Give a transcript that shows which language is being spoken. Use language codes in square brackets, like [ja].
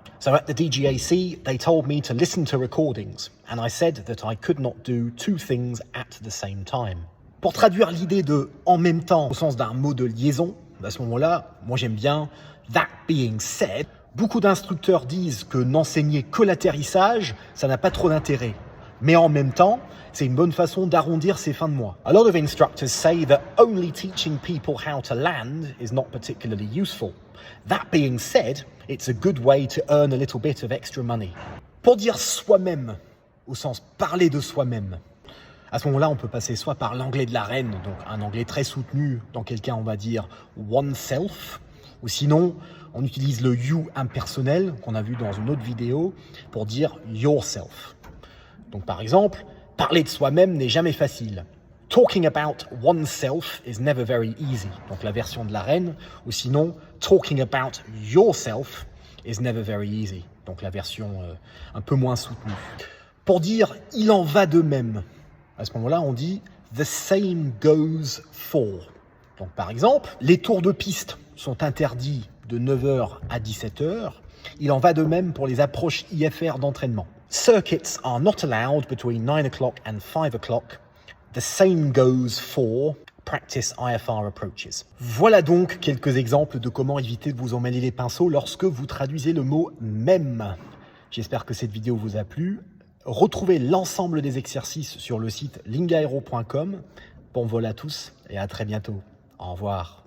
[en] So at the DGAC, they told me to listen to recordings and I said that I could not do two things at the same time. [fr] Pour traduire l'idée de « en même temps » au sens d'un mot de liaison, à ce moment-là, moi j'aime bien « [en] that being said ». [fr] Beaucoup d'instructeurs disent que n'enseigner que l'atterrissage, ça n'a pas trop d'intérêt. Mais en même temps, c'est une bonne façon d'arrondir ses fins de mois. [en] A lot of instructors say that only teaching people how to land is not particularly useful. That being said, it's a good way to earn a little bit of extra money. [fr] Pour dire soi-même, au sens parler de soi-même, à ce moment-là, on peut passer soit par l'anglais de la reine, donc un anglais très soutenu, dans quel cas on va dire oneself, ou sinon, on utilise le you impersonnel, qu'on a vu dans une autre vidéo, pour dire yourself. Donc par exemple, parler de soi-même n'est jamais facile. [en] Talking about oneself is never very easy. [fr] Donc la version de la reine. Ou sinon, [en] talking about yourself is never very easy. [fr] Donc la version un peu moins soutenue. Pour dire il en va de même, à ce moment-là, on dit [en] the same goes for. [fr] Donc par exemple, les tours de piste sont interdits de 9h à 17h. Il en va de même pour les approches IFR d'entraînement. [en] Circuits are not allowed between 9 o'clock and 5 o'clock. The same goes for practice IFR approaches. [fr] Voilà donc quelques exemples de comment éviter de vous emmêler les pinceaux lorsque vous traduisez le mot « même ». J'espère que cette vidéo vous a plu. Retrouvez l'ensemble des exercices sur le site lingaero.com. Bon vol à tous et à très bientôt. Au revoir.